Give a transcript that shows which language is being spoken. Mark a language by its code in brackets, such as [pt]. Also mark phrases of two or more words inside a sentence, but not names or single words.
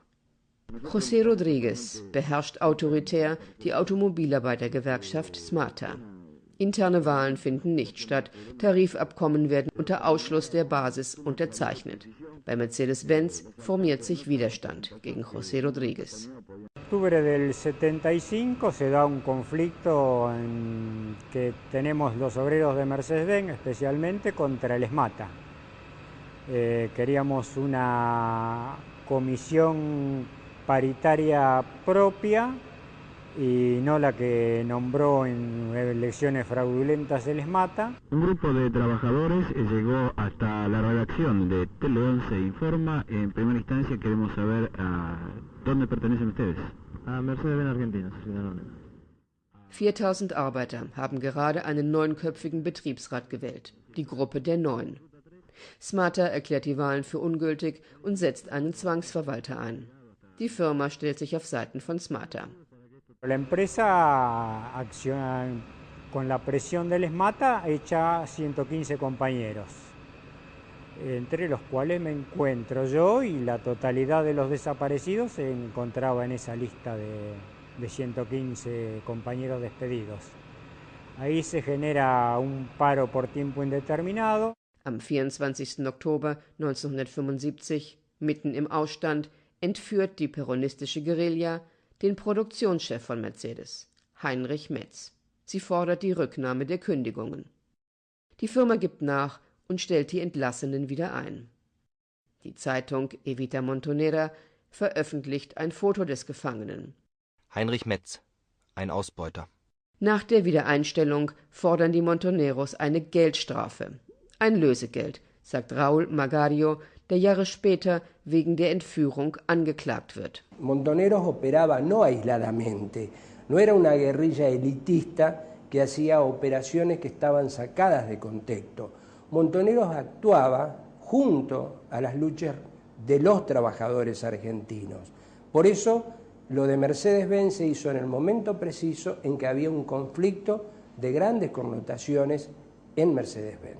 [de] José Rodríguez beherrscht autoritär die Automobilarbeitergewerkschaft SMATA. Interne Wahlen finden nicht statt, Tarifabkommen werden unter Ausschluss der Basis unterzeichnet. Bei Mercedes-Benz formiert sich Widerstand gegen José Rodríguez. [es] En octubre del 75 se da un conflicto que tenemos los obreros de Mercedes-Benz, especialmente contra el SMATA. Queríamos una comisión paritaria propia y no la que nombró en elecciones fraudulentas el SMATA. Un grupo de trabajadores llegó hasta la redacción de Tele 11 Informa. En primera instancia queremos saber a dónde pertenecen ustedes. A Mercedes-Benz Argentina, señor. [de] 4000 Arbeiter haben gerade einen 9-köpfigen Betriebsrat gewählt, die Gruppe der 9. SMATA erklärt die Wahlen für ungültig und setzt einen Zwangsverwalter ein. Die Firma stellt sich auf Seiten von SMATA. [es] La empresa, con la presión del SMATA, echa 115 compañeros, entre los cuales me encuentro yo, y la totalidad de los desaparecidos se encontraba en esa lista de 115 compañeros despedidos. Ahí se genera un paro por tiempo indeterminado. [de] Am 24. Oktober 1975, mitten im Ausstand, entführt die peronistische Guerilla den Produktionschef von Mercedes, Heinrich Metz. Sie fordert die Rücknahme der Kündigungen. Die Firma gibt nach und stellt die Entlassenen wieder ein. Die Zeitung Evita Montonera veröffentlicht ein Foto des Gefangenen. Heinrich Metz, ein Ausbeuter. Nach der Wiedereinstellung fordern die Montoneros eine Geldstrafe. Ein Lösegeld, sagt Raúl Magario, der Jahre später wegen der Entführung angeklagt wird. [es] Montoneros operaba no aisladamente, no era una guerrilla elitista que hacía operaciones que estaban sacadas de contexto. Montoneros actuaba junto a las luchas de los trabajadores argentinos. Por eso Lo de Mercedes-Benz se hizo en el momento preciso en que había un conflicto de grandes connotaciones en Mercedes-Benz.